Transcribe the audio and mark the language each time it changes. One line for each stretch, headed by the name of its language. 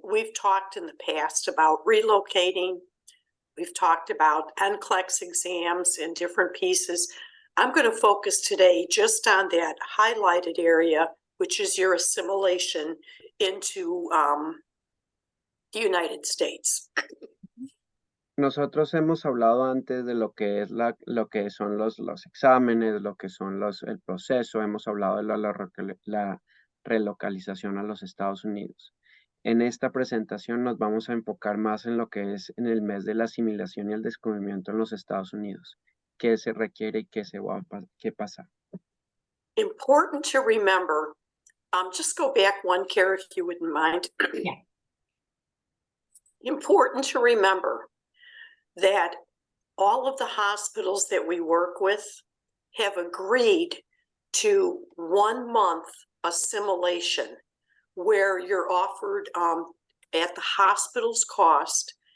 English: We've talked in the past about relocating. We've talked about NCLEX exams in different pieces. I'm going to focus today just on that highlighted area, which is your assimilation into the United States.
Spanish: Nosotros hemos hablado antes de lo que es lo que son los exámenes, lo que son el proceso, hemos hablado de la relocalización a los Estados Unidos. En esta presentación nos vamos a enfocar más en lo que es en el mes de la asimilación y el descubrimiento en los Estados Unidos, qué se requiere y qué pasa.
English: Important to remember, just go back one, Kara, if you wouldn't mind. Yeah. Important to remember that all of the hospitals that we work with have agreed to 1 month assimilation where you're offered at the hospital's cost